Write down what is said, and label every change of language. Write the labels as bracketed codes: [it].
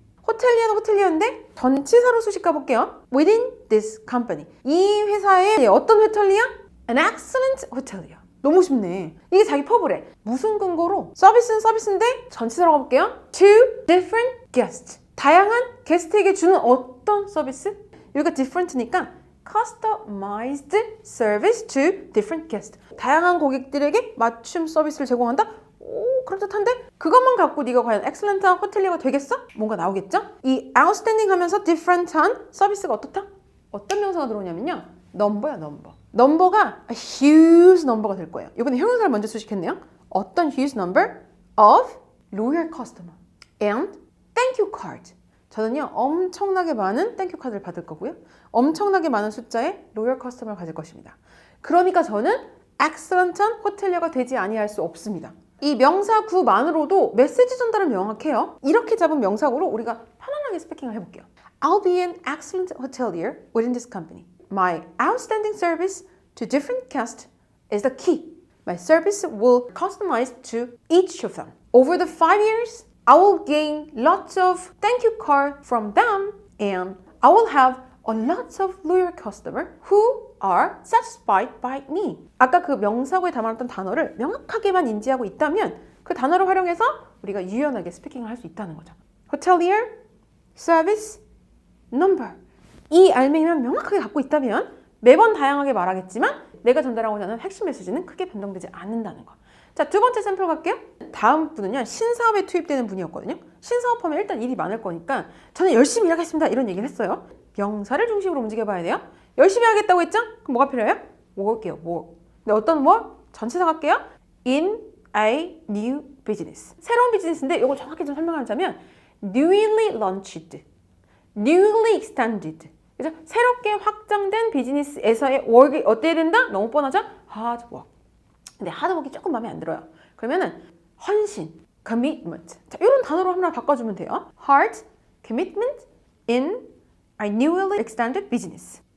[ko] 호텔리어는 호텔리어인데 전치사로 수식 가볼게요. [en] Within this company. [ko] 이 회사의 어떤 호텔리어? [en] An excellent hotelier. [ko] 너무 쉽네. 이게 자기 퍼블에 무슨 근거로? 서비스는 서비스인데 전치사로 가볼게요. [en] To different guests. [ko] 다양한 게스트에게 주는 어떤 서비스? 여기가 different니까 [en] customized service to different guests. [ko] 다양한 고객들에게 맞춤 서비스를 제공한다? 오, 그럴듯한데? 그것만 갖고 네가 과연 엑셀런트한 호텔리어가 되겠어? 뭔가 나오겠죠? 이 outstanding 하면서 different한 서비스가 어떻다? 어떤 명사가 들어오냐면요, 넘버야, 넘버. 넘버가 [en] a huge number [ko] 가 될 거예요. 이번에 형용사를 먼저 수식했네요. 어떤 [en] huge number of loyal customer and thank you card. [ko] 저는요, 엄청나게 많은 땡큐 카드를 받을 거고요. 엄청나게 많은 숫자의 로열 커스터머를 가질 것입니다. 그러니까 저는 엑셀런트한 호텔리어가 되지 아니할 수 없습니다. 이 명사구만으로도 메시지 전달은 명확해요. 이렇게 잡은 명사구로 우리가 편안하게 스피킹을 해볼게요. [en] I'll be an excellent hotelier within this company. My outstanding service to different guests is the key. My service will customize to each of them. Over the 5 years, I will gain lots of thank you card from them and I will have a lots of loyal customer who are satisfied by me. [ko] 아까 그 명사구에 담아놨던 단어를 명확하게만 인지하고 있다면 그 단어를 활용해서 우리가 유연하게 스피킹을 할 수 있다는 거죠. [en] Hotelier, service, number. [ko] 이 알맹이만 명확하게 갖고 있다면 매번 다양하게 말하겠지만 내가 전달하고자 하는 핵심 메시지는 크게 변동되지 않는다는 거. 자, 두 번째 샘플 갈게요. 다음 분은요, 신사업에 투입되는 분이었거든요. 신사업하면 일단 일이 많을 거니까 저는 열심히 일하겠습니다 이런 얘기를 했어요. 명사를 중심으로 움직여봐야 돼요. 열심히 하겠다고 했죠? 그럼 뭐가 필요해요? [en] work이요, work. [ko] 근데 어떤 work? 전치사 갈게요. [en] in a new business. [ko] 새로운 비즈니스인데 이걸 정확히 좀 설명하자면 [en] newly launched, newly extended. [ko] 그죠? 새롭게 확장된 비즈니스에서의 work이 어때야 된다? 너무 뻔하죠? [en] hard work. [ko] 근데 하드워크가 조금 마음에 안 들어요. 그러면은 헌신, commitment. 자, 이런 단어로 하나 바꿔주면 돼요. [en] Hard, commitment in a newly extended business.